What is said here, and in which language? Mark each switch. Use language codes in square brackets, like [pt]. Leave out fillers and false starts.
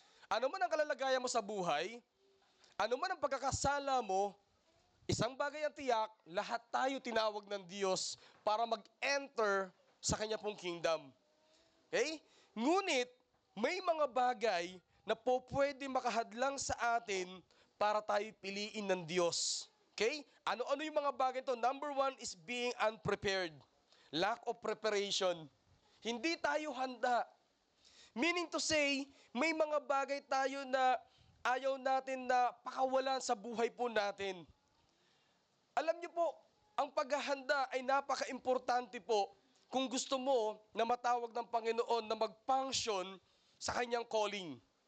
[tl] Ano man ang kalalagayan mo sa buhay, ano man ang pagkakasala mo, isang bagay ang tiyak, lahat tayo tinawag ng Diyos para mag-enter sa Kanya pong kingdom. Okay? Ngunit, may mga bagay na po pwede makahadlang sa atin para tayo piliin ng Diyos. Okay? Ano-ano yung mga bagay ito? [en] Number 1 is being unprepared. Lack of preparation. [tl] Hindi tayo handa. Meaning to say, may mga bagay tayo na ayaw natin na pakawalan sa buhay po natin. Alam niyo po, ang paghahanda ay napaka-importante po kung gusto mo na matawag ng Panginoon na mag-function sa kanyang calling.